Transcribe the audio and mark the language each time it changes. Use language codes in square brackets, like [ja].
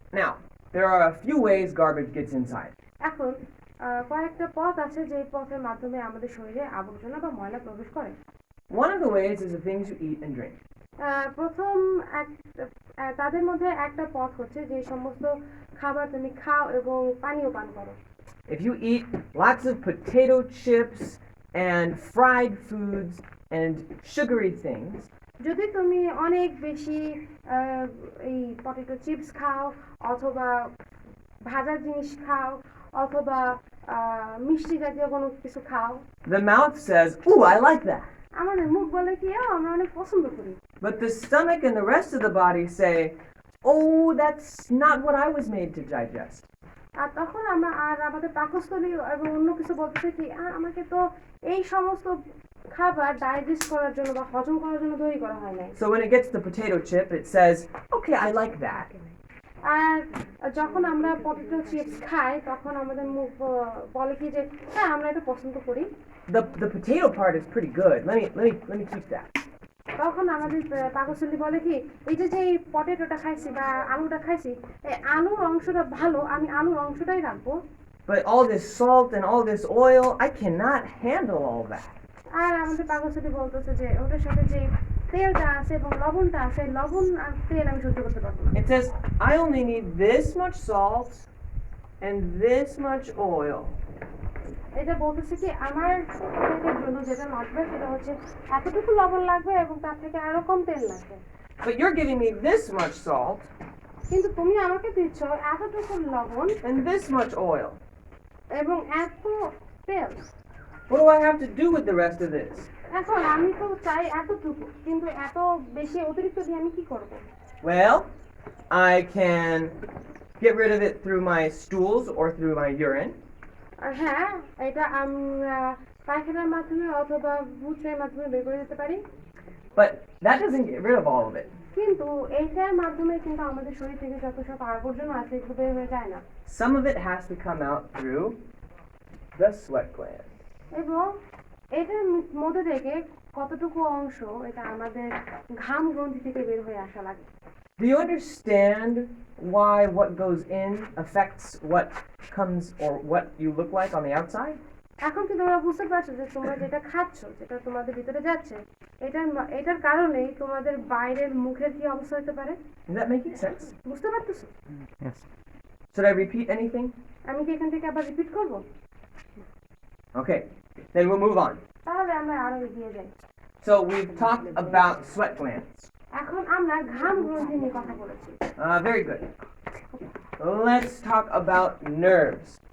[en] Now, there are a few ways garbage gets inside. [bn] এখন কয়েকটা পথ আছে যে পথের মাধ্যমে আমাদের শরীরে আবর্জনা বা ময়লা প্রবেশ করে। [en] One of the ways is the things you eat and drink. [bn] প্রথম তাদের মধ্যে একটা পথ হচ্ছে যে সমস্ত খাবার তুমি খাও এবং পানীয় পান করো। [en] If you eat lots of potato chips and fried foods and sugary things, [bn] যদি তুমি অনেক বেশি এই পটেটো চিপস খাও অথবা ভাজা জিনিস খাও অথবা মিষ্টি জাতীয় কোনো কিছু খাও, [en] the mouth says, "Ooh, I like that." [bn] আমাদের মুখ বলে কি আমরা অনেক পছন্দ করি। [en] But the stomach and the rest of the body say, "Oh, that's not what I was made to digest." [bn] আর তখন আমাদের পাকস্থলী এবং অন্য কিছু বলতেছে কি আমাকে তো এই সমস্ত খাবার ডাইজেস্ট করার জন্য বা হজম করার জন্য তৈরি করা হয় নাই। [en] So when it gets the potato chip, it says, "Okay, I like that." [bn] আর যখন আমরা পটেটো চিপস খাই তখন আমাদের মুখ বলে কি যে হ্যাঁ আমরা এটা পছন্দ করি। [en] The potato part is pretty good. Let me keep that. [bn] তখন আমাদের পাকস্থলী বলে কি এই যে পটেটোটা খাইছি বা আলুটা খাইছি এই আলুর অংশটা ভালো, আমি আলুর অংশটাই রাখবো। [en] But all this salt and all this oil, I cannot handle all that. [bn] আর আমাদের পাকস্থলী বলতেছে যে ওটার সাথে যে তেলটা আছে এবং লবণটা আছে, লবণ আর তেল আমি সহ্য করতে পারবো না। [en] It says, "I only need this much salt and this much oil." [bn] এটা বলতেছে কি আমার পেটের জন্য যেটা লাগবে সেটা হচ্ছে এতটুকু লবণ লাগবে এবং তার থেকে আরো কম তেল লাগবে। [en] But you're giving me this much salt [bn] কিন্তু তুমি আমাকে দিচ্ছ এতটুকু লবণ [en] and this much oil. [bn] এবং এত তেল। [en] What do I have to do with the rest of this? [bn] এখন আমি তো চাই এতটুকু, কিন্তু এত বেশি অতিরিক্ত দিয়ে আমি কি করব? [en] Well, I can get rid of it through my stools or through my urine. [bn] হ্যাঁ, এটা আমরা পায়খানার মাধ্যমে অথবা মূত্রের মাধ্যমে বের করে দিতে পারি। [en] But that doesn't get rid of all of it. [bn] কিন্তু এইটার মাধ্যমে কিন্তু আমাদের শরীর থেকে যত সব আবর্জনা আছে এগুলো বের হয়ে যায় না। [en] Some of it has to come out through the sweat gland. [bn] এবং এটার মধ্যে থেকে কতটুকু অংশ এটা আমাদের ঘাম গ্রন্থি থেকে বের হয়ে আসা লাগে। [en] Do you understand why what goes in affects what comes or what you look like on the outside? [bn] এখন কি তোমরা বুঝতে পারছো যে তোমরা যেটা খাচ্ছ যেটা তোমাদের ভিতরে যাচ্ছে এটার কারণেই তোমাদের বাইরের মুখের কি অবস্থা হতে পারে? [en] Is that making sense? [bn] বুঝতে পারতেছো? [en] Yes. Should I repeat anything? [bn] আমি কি এখান থেকে আবার রিপিট করব? [en] Okay, then we'll move on. [bn] তাহলে আমরা আরো এগিয়ে যাই। [en] So we've talked about sweat glands. [bn] এখন আমরা ঘাম গ্রন্থি নিয়ে কথা বলেছি [en] Very good. Let's talk about nerves.